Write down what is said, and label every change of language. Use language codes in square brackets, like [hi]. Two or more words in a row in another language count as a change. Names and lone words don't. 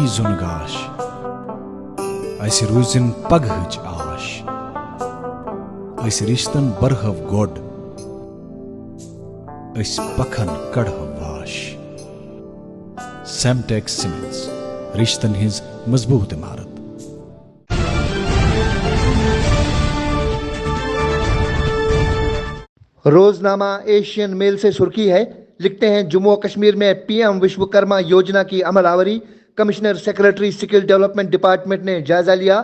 [ks] زُن گاش، اسہِ روٗزِن پگہٕچ آش، أسۍ رِشتن برہو گۄڈ، أسۍ پکھن کڑہو واش۔ سیمٹیک سیمنٹس، رشتن ہٕنٛز مضبوط عمارت۔ [ur] روزنامہ ایشین میل سے سرخی ہے، لکھتے ہیں جموں و کشمیر میں پی ایم وشوکرما یوجنا کی عمل آوری، [en] Commissioner Secretary Skill Development Department [ur] نے جائزہ لیا۔